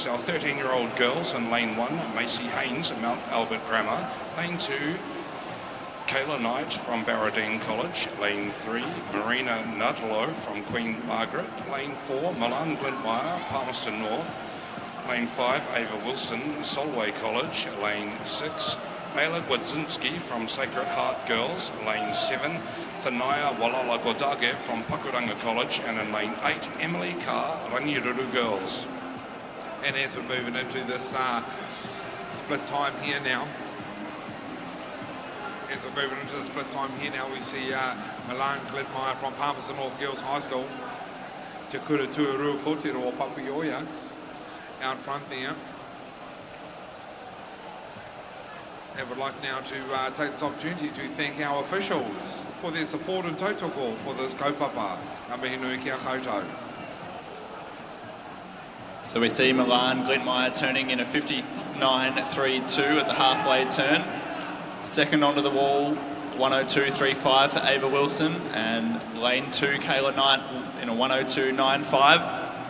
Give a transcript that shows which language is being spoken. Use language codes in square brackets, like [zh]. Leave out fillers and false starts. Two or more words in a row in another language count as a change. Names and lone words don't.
[en] Our 13-year-old girls in lane 1, Macy Haynes at Mount Albert Grammar. Lane 2, Kayla Knight from Barradine College. Lane 3, Marina Nadalo from Queen Margaret. Lane 4, Milan Glintmire, Palmerston North. Lane 5, Ava Wilson, Solway College. Lane 6, Ayla Gwadzinski from Sacred Heart Girls. Lane 7, Thanaya Walala Godage from Pakudanga College. And in lane 8, Emily Carr, Rangiruru Girls. And as we're moving into this split time here now, we see Milan Glintmire from Palmerston North Girls High School, Te Kura Tuarua Kotero o Papuioia out front there. I would like now to take this opportunity to thank our officials for their support and tautoko for this kaupapa. [mi] Ngā mihi nui kia koutou. [en] So we see Milan Glintmire turning in a 59.32 at the halfway turn. Second onto the wall, 102.35 for Ava Wilson, and lane 2, Kayla Knight in a 102.95.